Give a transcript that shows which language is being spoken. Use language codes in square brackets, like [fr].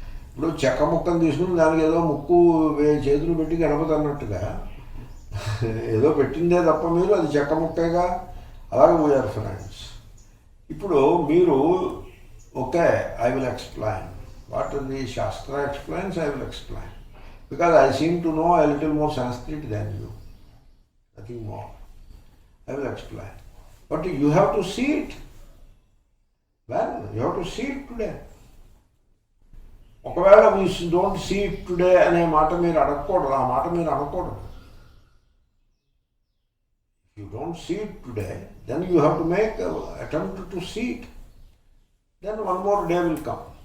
[te] ఇప్పుడు చెక్క ముక్కను తీసుకుని దానికి ఏదో ముక్కు చేతులు పెట్టి గణపతి అన్నట్టుగా ఏదో పెట్టిందే తప్ప మీరు అది చెక్క ముక్కేగా. అలాగే [en] We are friends. [te] ఇప్పుడు మీరు [en] Okay, I will explain what the shastra explains. I will explain because I seem to know a little more Sanskrit than you. Nothing more. I will explain. But you have to see it. Well you have to see it today. [te] ఒకవేళ [en] we don't see it today [te] అనే మాట మీరు అడగకూడదు, ఆ మాట మీరు అనకూడదు. [en] You don't see it today, then you have to make attempt to see it, then one more day will come.